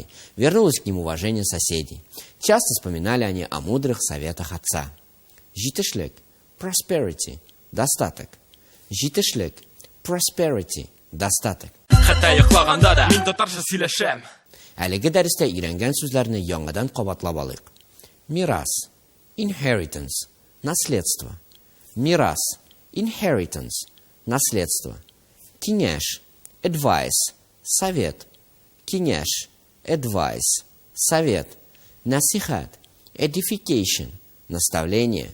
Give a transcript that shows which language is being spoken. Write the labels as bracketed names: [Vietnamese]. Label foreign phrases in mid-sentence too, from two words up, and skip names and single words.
[Russian] Вернулось к ним уважение соседей. Часто вспоминали они о мудрых советах отца. [Tatar] Житешлек, prosperity, достаток. Житешлек, prosperity, достаток. Хәтта йоклаганда да мин татарча сөйләшәм. Әлеге дәрестә өйрәнгән сүзләрне яңадан кабатлап алыйк. Мирас, inheritance, наследство. Мирас, inheritance, наследство. Кинеш, advice, совет. Кинеш, advice, совет. Насихат, edification, наставление.